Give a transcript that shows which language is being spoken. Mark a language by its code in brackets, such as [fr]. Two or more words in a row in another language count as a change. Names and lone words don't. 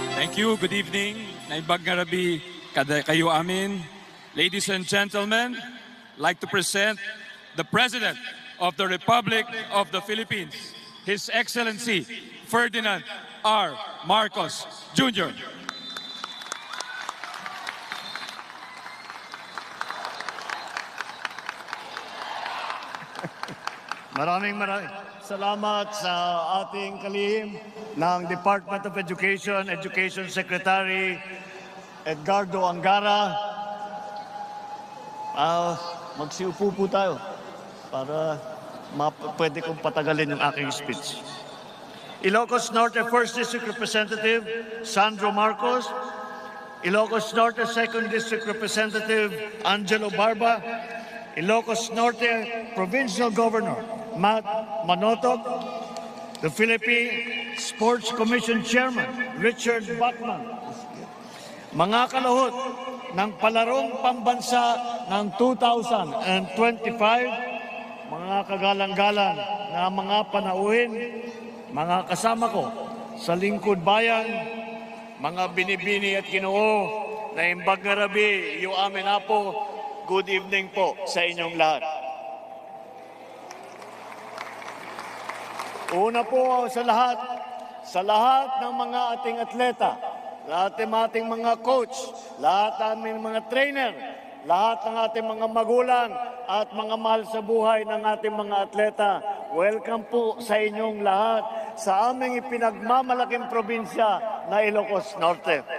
[en] Thank you. Good evening. [ilo] Naibag nga rabi kayo amin. [en] Ladies and gentlemen, I'd like to present the President of the Republic of the Philippines, His Excellency Ferdinand R. Marcos Jr. [tl] Maraming salamat sa ating kalihim ng Department of Education, [en] Education Secretary [tl] Edgardo Angara. Magsiupo po tayo para pwede kong patagalin yung aking speech. [en] Ilocos Norte 1st District Representative Sandro Marcos, Ilocos Norte 2nd District Representative Angelo Barba, Ilocos Norte Provincial Governor Matt Manotoc, the Philippine Sports Commission Chairman Richard Bachman, [tl] mga kalahot ng palarong pambansa ng 2025, mga kagalang-galang na mga panauhin, mga kasama ko sa lingkod bayan, mga binibini at Ginoo na [ilo] imbag nga rabi, iyo amin apo, [en] good evening [tl] po sa inyong lahat. Una po sa lahat ng mga ating atleta, lahat ng ating mga coach, lahat ng aming mga trainer, lahat ng ating mga magulang at mga mahal sa buhay ng ating mga atleta, welcome po sa inyong lahat sa aming ipinagmamalaking probinsya na Ilocos Norte.